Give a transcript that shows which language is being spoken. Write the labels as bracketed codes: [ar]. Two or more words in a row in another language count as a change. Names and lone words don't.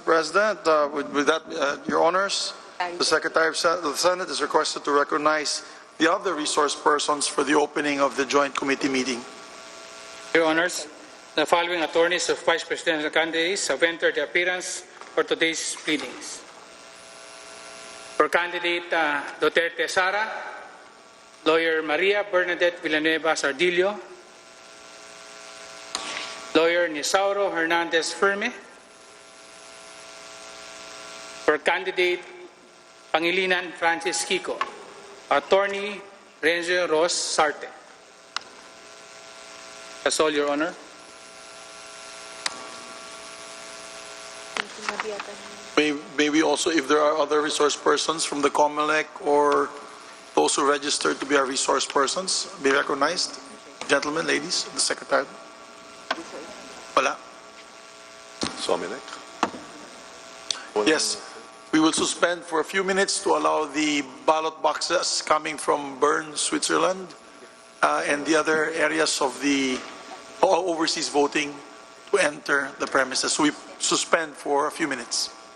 [en] President, with that, Your Honors, the Secretary of the Senate is requested to recognize the other resource persons for the opening of the Joint Committee meeting. Your Honors, the following attorneys of Vice Presidential candidates have entered the appearance for today's pleadings. For candidate Duterte Sara, lawyer Maria Bernadette Villanueva Sardillo, lawyer Nisauro Hernandez Ferme. For candidate Pangilinan Francis Kiko, Attorney Renzo Ross Sarte. That's all, Your Honor. May we also, if there are other resource persons from the COMELEC or those who registered to be our resource persons, be recognized. Gentlemen, ladies, the Secretary. Wala. Somelec. Yes. We will suspend for a few minutes to allow the ballot boxes coming from Bern, Switzerland, and the other areas of the overseas voting to enter the premises. So we suspend for a few minutes.